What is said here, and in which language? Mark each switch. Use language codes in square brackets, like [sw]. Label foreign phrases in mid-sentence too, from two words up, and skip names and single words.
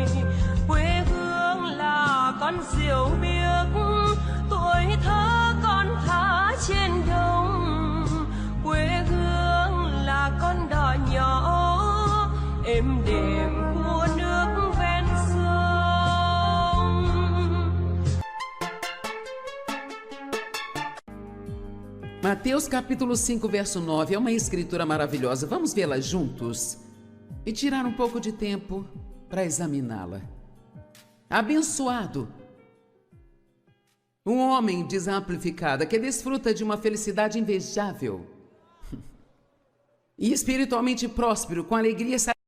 [vi] Quê hương là con diều biếc, tuổi thơ con thả trên đồng. Quê hương là con đò nhỏ êm đềm của nước ven sông. [pt] Mateus capítulo 5, verso 9, é uma escritura maravilhosa. Vamos vê-la juntos e tirar um pouco de tempo para examiná-la. Abençoado um homem, diz a Amplificada, que desfruta de uma felicidade invejável e espiritualmente próspero, com alegria